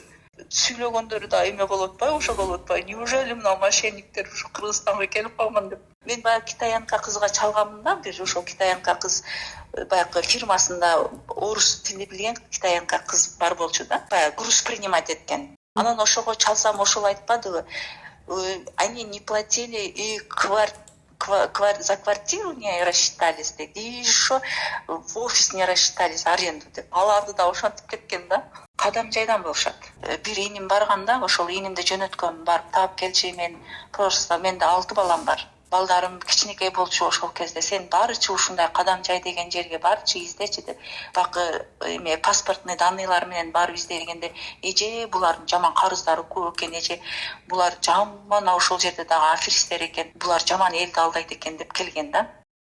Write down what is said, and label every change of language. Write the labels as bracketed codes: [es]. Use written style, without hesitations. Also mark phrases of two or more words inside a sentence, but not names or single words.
[ky] Сүйлөгөндөрү да эме болуп атпайбы, ошо болуп атпайбы. Неужели мына мошенниктер ушу Кыргызстанга келип калган деп. Мен баягы китаянка кызга чалганмын да, бир ошол китаянка кыз баягы фирмасында орус тили билген китаянка кыз бар болчу да. Баягы [ru] груз принимать [ky] эткен. Анан ошого чалсам ошол айтпадыбы? [ru] Они не платили и за квартиру не рассчитались, и еще в офис не рассчитались, аренду деп. [ky] Аларды да ошентип кеткен да. Кадам жайдан болушат. Бир иним барганда ошол инимди жөнөткөм, барып таап келчи. Мен просто менде 6 балам бар. Балдарым кичинекей болчу ошол кезде. Сен барычы ушундай кадам жай деген жерге барчы издечи деп. Бакы эме [ru] паспортный данныйлар [ky] менен барып издегенде эже булардын жаман карыздары көп экен, эже булар жаман ошол жерде дагы аферисттер экен, булар жаман элди алдайт экен деп келген да.